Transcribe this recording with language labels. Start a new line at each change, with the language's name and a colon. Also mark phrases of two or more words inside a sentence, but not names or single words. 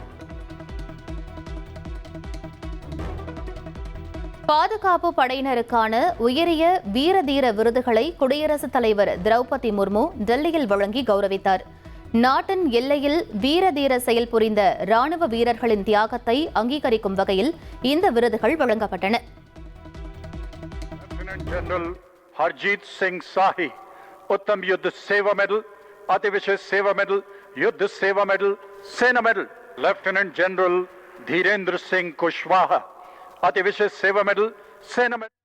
Tamil: பாதுகாப்பு படையினருக்கான உயரிய வீரதீர விருதுகளை குடியரசுத் தலைவர் திரௌபதி முர்மு டெல்லியில் வழங்கி கௌரவித்தார். நாட்டின் எல்லையில் வீரதீர செயல் புரிந்த ராணுவ வீரர்களின் தியாகத்தை அங்கீகரிக்கும் வகையில் இந்த விருதுகள் வழங்கப்பட்டன.
Hindi: हरजीत सिंह साही उत्तम युद्ध सेवा मेडल, अति विशेष सेवा मेडल, युद्ध सेवा मेडल, सेना मेडल। लेफ्टिनेंट जनरल धीरेन्द्र सिंह कुशवाहा अति विशेष सेवा मेडल, सेना मेडल।